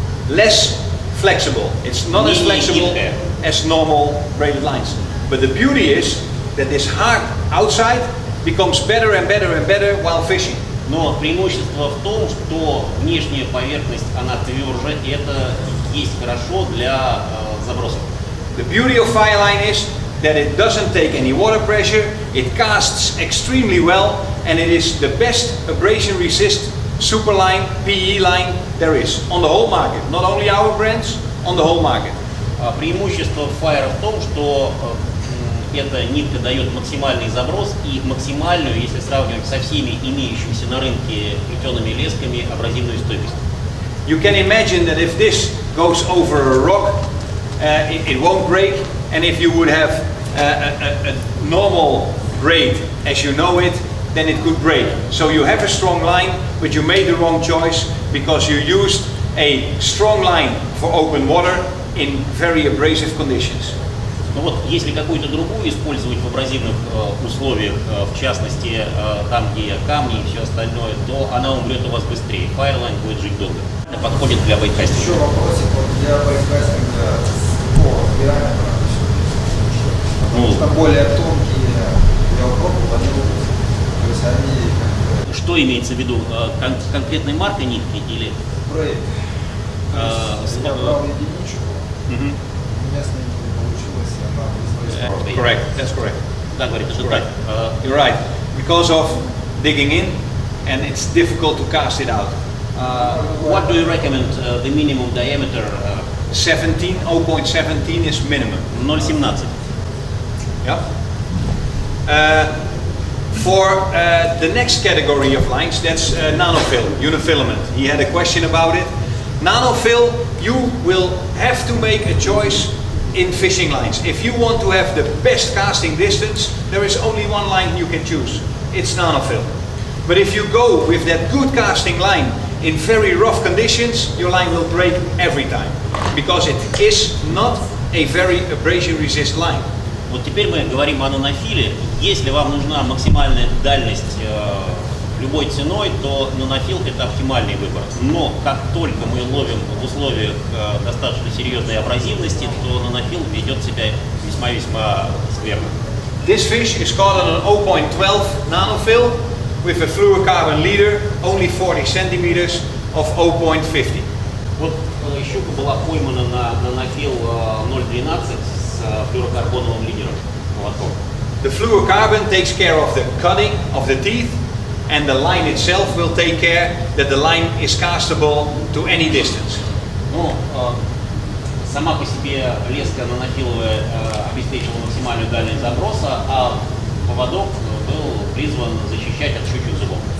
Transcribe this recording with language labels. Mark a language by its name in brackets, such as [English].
[English] Less flexible. It's not as flexible as normal braided lines. But the beauty is that this hard outside becomes better and better and better while fishing. [Russian] Но преимущество в том, что внешняя поверхность, она тверже, и это есть хорошо для забросов. [English] The beauty of fireline is that it doesn't take any water pressure, it casts extremely well, and it is the best abrasion resist superline, PE line there is on the whole market. Not only our brands, on the whole market. [Russian] Преимущество Fire в том, что эта нитка дает максимальный заброс и максимальную, если сравнивать со всеми имеющимися на рынке плетеными лесками, абразивную стойкость. [English] You can imagine that if this goes over a rock, it won't break, and if you would have a normal braid as you know it, then it could break. So you have a strong line, but you made the wrong choice because you used a strong line for open water in very abrasive conditions. [Russian] Ну вот, если какую-то другую использовать в абразивных условиях, в частности, там, где камни и все остальное, то она умрет у вас быстрее. Fireline будет жить долго. Это подходит для бейткастинга. Еще вопросик для бейткастинга по диаметру, потому что более тонкие биокропы, то есть они... Что имеется в виду? Конкретной маркой нитки или... Брейд. Я брал единичку, местная не получилось, она вызвалась. [English] Correct, that's correct. [Russian] Да, говорит, это так. [English] You're right. Because of digging in, and it's difficult to cast it out. What do you recommend the minimum diameter? 0.17 is minimum. [Russian] 0,17. [English] Yeah. For the next category of lines, that's nanofil, unifilament. He had a question about it. Nanofil, you will have to make a choice in fishing lines. If you want to have the best casting distance, there is only one line you can choose. It's nanofil. But if you go with that good casting line in very rough conditions, your line will break every time. Because it is not a very abrasion resist line. [Russian] Вот теперь мы говорим о нанофиле. Если вам нужна максимальная дальность любой ценой, то нанофил это оптимальный выбор. Но как только мы ловим в условиях достаточно серьезной абразивности, то нанофил ведет себя весьма-весьма скверно. [English] This fish is caught on an 0.12 nanofil with a fluorocarbon leader, only 40 centimeters of 0.50. [Russian] Вот щука была поймана на нанофил 0.12 с флюорокарбоновым лидером молотком. [English] The fluorocarbon takes care of the cutting of the teeth, and the line itself will take care that the line is castable to any distance. [Russian] Ну, сама по себе леска нанофиловая обеспечивала максимальную дальность заброса, а поводок был призван защищать от щучьих зубов.